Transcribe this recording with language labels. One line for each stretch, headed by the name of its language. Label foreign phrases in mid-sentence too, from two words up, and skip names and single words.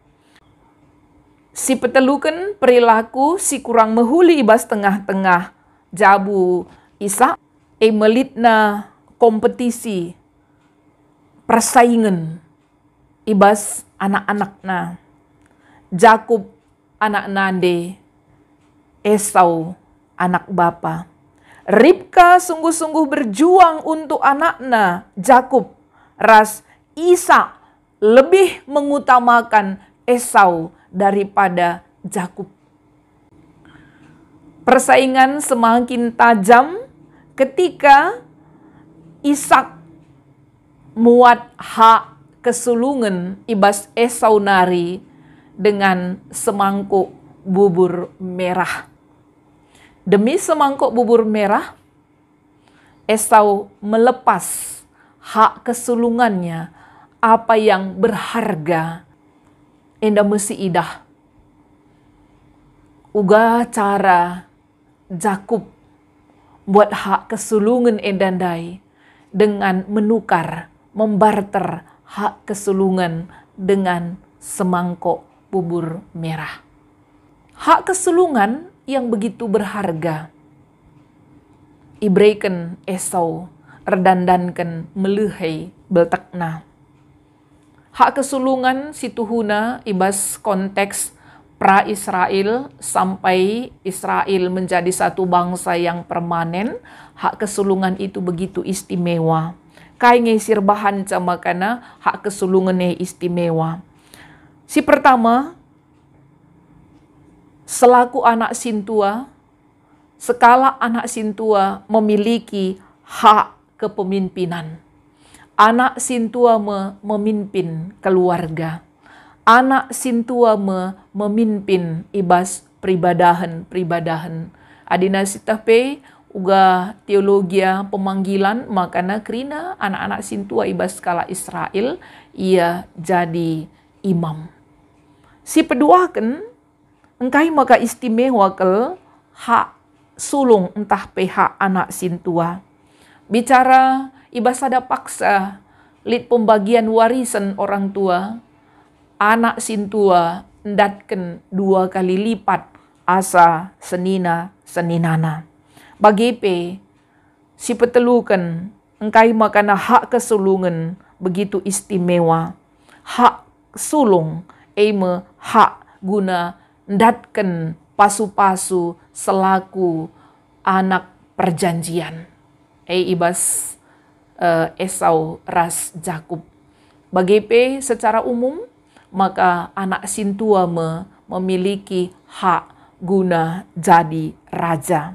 Batak Karo: Si petelukan perilaku si kurang mehuli ibas tengah-tengah jabu Ishak melitna kompetisi persaingan ibas anak-anakna. Jakub anak nande, Esau anak bapa.
Indonesian: Ribka sungguh-sungguh berjuang untuk anaknya Jakub. Ras Ishak lebih mengutamakan Esau daripada Jakub. Persaingan semakin tajam ketika Ishak muat hak kesulungan
Batak Karo: ibas Esau nari
Indonesian: dengan semangkuk bubur merah. Demi semangkuk bubur merah, Esau melepas hak kesulungannya, apa yang berharga.
Batak Karo: Enda mesi idah. Uga cara
Indonesian: Jakub buat hak kesulungan endandai dengan menukar, membarter hak kesulungan dengan semangkuk bubur merah. Hak kesulungan yang begitu berharga.
Batak Karo: Ibreiken Esau redandankan melehai beltakna.
Indonesian: Hak kesulungan
Batak Karo: situhuna ibas
Indonesian: konteks pra-Israel sampai Israel menjadi satu bangsa yang permanen, hak kesulungan itu begitu istimewa.
Batak Karo: Kai ngesir bahan sama kana hak kesulungannya istimewa.
Indonesian: Si pertama, selaku anak sintua, sekala anak sintua memiliki hak kepemimpinan. Anak sintua memimpin keluarga. Anak sintua memimpin ibas peribadahan.
Batak Karo: Adina sitape uga teologia pemanggilan makana krina anak-anak sintua ibas skala Israel ia jadi imam. Si peduakan engkai maka istimewa kel hak sulung entah pihak anak sintua. Bicara ibas ada paksa lid pembagian warisan orang tua. Anak sintua ndatken 2 kali lipat asa seninana. Bagepe si petelukan engkai makana hak kesulungan begitu istimewa. Hak sulung eme hak guna ndatken pasu-pasu selaku anak perjanjian. Ibas Esau ras Jakub. Bagepe secara umum maka anak sintua
Indonesian: memiliki hak
Batak Karo: guna jadi raja.